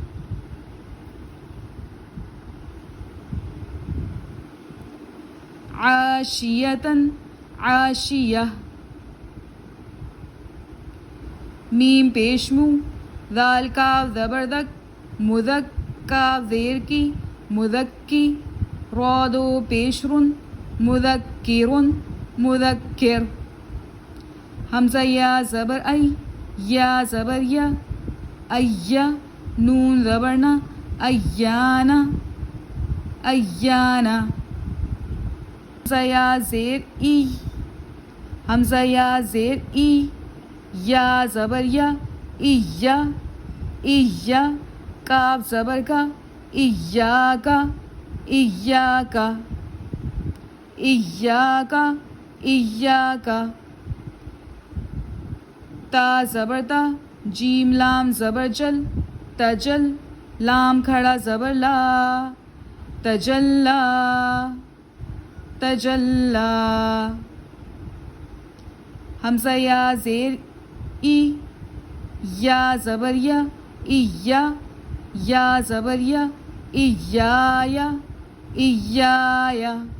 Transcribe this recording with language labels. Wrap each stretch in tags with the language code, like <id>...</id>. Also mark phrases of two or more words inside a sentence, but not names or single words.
<ur>عاشیتن عاشیہ. میم پیش مو ذال کاف زبر دک مذک کاف زیر کی مذکی را دو پیش رن مذکرن مذکر حمزہ یا زبر ای یا زبر یا ایا نون زبر نا ایانا ایانا حمزہ یا زیر ای حمزہ یا زیر ای یا زبر یا ایا ایا کاف زبر کا ایاکا ایاکا ایاکا ایاکا تا زبر تا جیم لام زبر جل تجل لام کھڑا زبر لا تجلا تجلا حمزہ یا زیر ای یا زبر یا ایا یا زبر یا ایایا ایایا</ur>